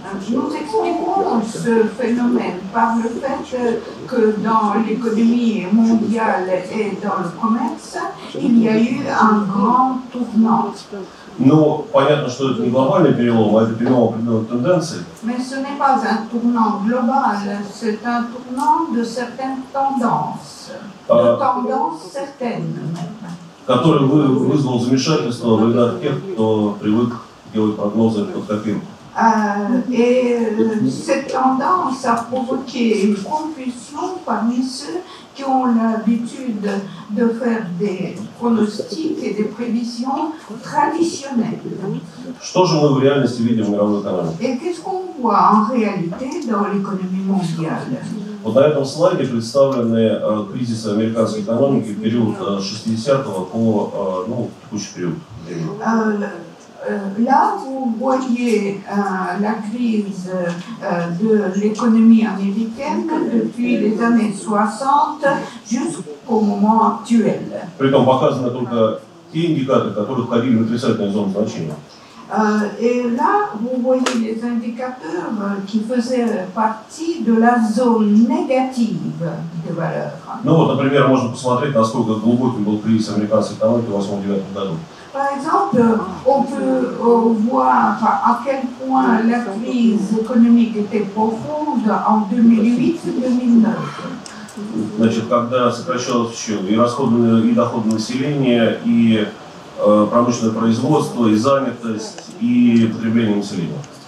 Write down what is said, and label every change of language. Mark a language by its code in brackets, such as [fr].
[fr] Nous expliquons ce phénomène par le fait que dans l'économie mondiale et dans le commerce, il y a eu un grand tournant. [ru] Но понятно, что это не глобальный перелом, а это перелом определенных тенденций. [fr] Mais ce n'est pas un tournant global, c'est un tournant de certaines tendances, de tendances certaines même. [ru] Который вызвал замешательство в рядах тех, кто привык делать прогнозы под копирку. [fr] Et cette tendance a provoqué une confusion parmi ceux qui ont l'habitude de faire des pronostics et des prévisions traditionnelles. [ru] Что же мы в реальности видим в мировой экономике? [fr] Et qu'est-ce qu'on voit en réalité dans l'économie mondiale? [ru] Вот на этом слайде представлены кризисы американской экономики в период с 60-го по текущий период времени. [fr] Là, vous voyez la crise de l'économie américaine depuis les années 60 jusqu'au moment actuel. [ru] Притом показаны только те индикаторы, которые входили в отрицательную зону значения. [fr] Et là, vous voyez les indicateurs qui faisaient partie de la zone négative de valeur. [ru] Ну вот, например, можно посмотреть, насколько глубоким был кризис американской экономики в 2008-2009 году. [fr] Par exemple, on peut voir à quel point la crise économique était profonde en 2008-2009. [ru] Значит, когда сокращалось все, и расходы, и доходы населения, и промышленное производство, и занятость, и потребление населения.